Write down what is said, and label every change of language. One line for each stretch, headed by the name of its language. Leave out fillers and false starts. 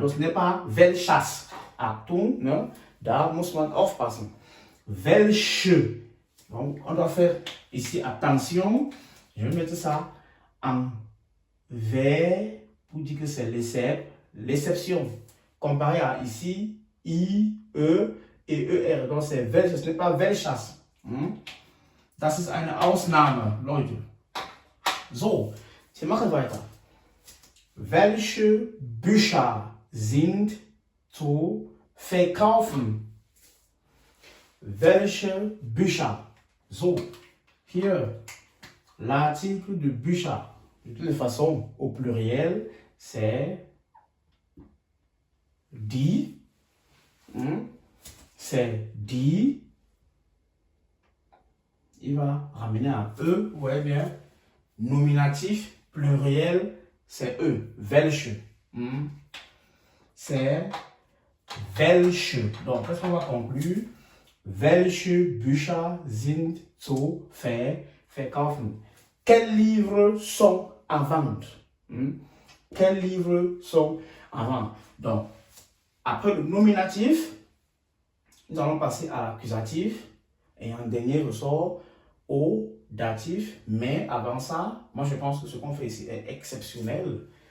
French: Donc, ce n'est pas welches.
German: Achtung, ne? Da muss man aufpassen.
French: Welche. Donc, on doit faire ici attention. Je vais mettre ça en vers pour dire que c'est l'exception. Comparé à ici, I, E et ER. Donc c'est welche, ce n'est pas welches.
German: Das ist eine Ausnahme, Leute. So, wir machen weiter. Welche Bücher sind zu verkaufen? Welche Bücher? So, hier,
French: l'article de
German: Bücher.
French: De toute façon, au pluriel, c'est die. C'est die. Il va ramener à E, vous voyez bien. Nominatif, pluriel, c'est E. Welche. C'est welche. Donc, qu'est-ce qu'on va conclure?
German: Welche Bücher sind zu verkaufen?
French: Quels livres sont à vendre? Quels livres sont à vendre? Donc, après le nominatif, nous allons passer à l'accusatif. Et en dernier ressort au datif. Mais avant ça, moi je pense que ce qu'on fait ici est exceptionnel.